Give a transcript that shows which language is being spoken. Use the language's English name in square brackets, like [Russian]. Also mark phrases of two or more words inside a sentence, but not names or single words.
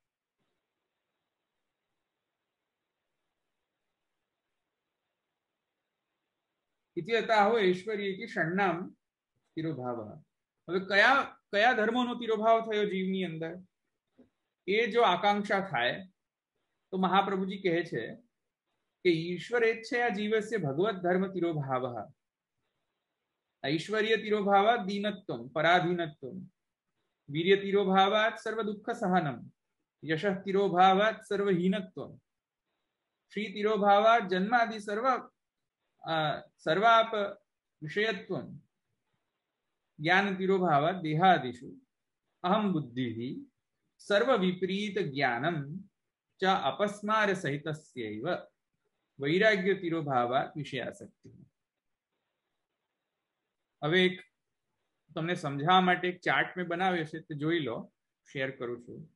[Sanskrit] इति अताहो ऐश्वर्य षण्णाम तिरोभावः. [Gujarati] હવે કયા ધર્મોનો તિરોભાવ થયો જીવની અંદર, એ જો આકાંક્ષા થાય તો મહાપ્રભુજી કહે છે કે [Sanskrit] ईश्वर एच्छया जीवस्य भगवत धर्म तिरोभावः. ऐश्वर्य तिरोभावात् दीनत्वं पराधीनत्वं, वीर्य तिरोभावात् सर्व दुःख सहनम, यशः तिरोभावात् सर्वहीनत्वं, श्री तिरोभावात् जन्मादि सर्वाप विषयत्वं, ज्ञान तिरोभावात् देहादिषु अहम बुद्धिः सर्व विपरीत ज्ञानम च अपस्मार सहितस्यैव, वैराग्य तिरोभावात् विषयासक्ति. [Gujarati] હવે એક તમને સમજાવવા માટે એક ચાર્ટ મેં બનાવ્યો છે, તે જોઈ લો, શેર કરું છું.